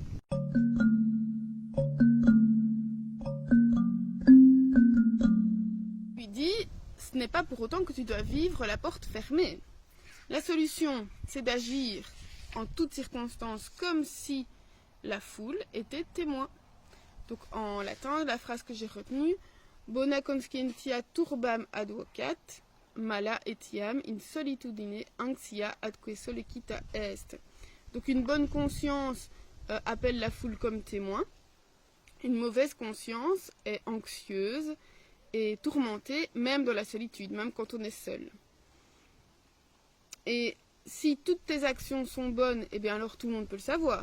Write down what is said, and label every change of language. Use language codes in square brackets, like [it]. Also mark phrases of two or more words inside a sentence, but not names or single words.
[fr] Il dit, ce n'est pas pour autant que tu dois vivre la porte fermée. La solution, c'est d'agir en toutes circonstances comme si la foule était témoin. Donc en latin, la phrase que j'ai retenue, [la] bona conscientia turbam advocat, mala etiam in solitudine anxia adque solicita est. [fr] Donc une bonne conscience appelle la foule comme témoin. Une mauvaise conscience est anxieuse et tourmentée, même dans la solitude, même quand on est seul. Et si toutes tes actions sont bonnes, eh bien alors tout le monde peut le savoir.